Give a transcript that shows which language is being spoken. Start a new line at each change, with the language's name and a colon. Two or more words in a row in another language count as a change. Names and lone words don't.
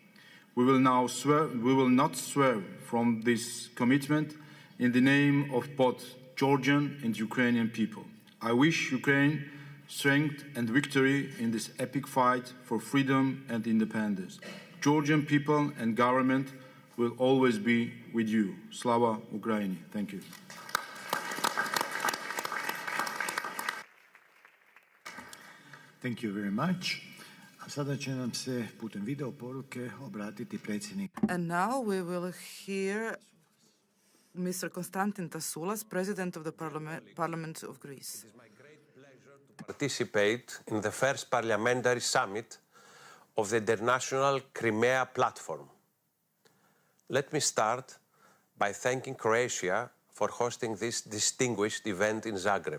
English: We will not swerve from this commitment in the name of both Georgian and Ukrainian people, I wish Ukraine strength and victory in this epic fight for freedom and independence. Georgian people and government will always be with you.
Ukrainian: Slava Ukraini.
English: Thank you. Thank you very much.
Croatian: A sada će nam se putem video poruke obratiti predsjednik.
English: And now we will hear Mr. Konstantin Tasoulas, President of the Parliament of Greece. Participate in the First Parliamentary Summit of the International Crimea Platform. Let me start by thanking Croatia for hosting this distinguished event in Zagreb.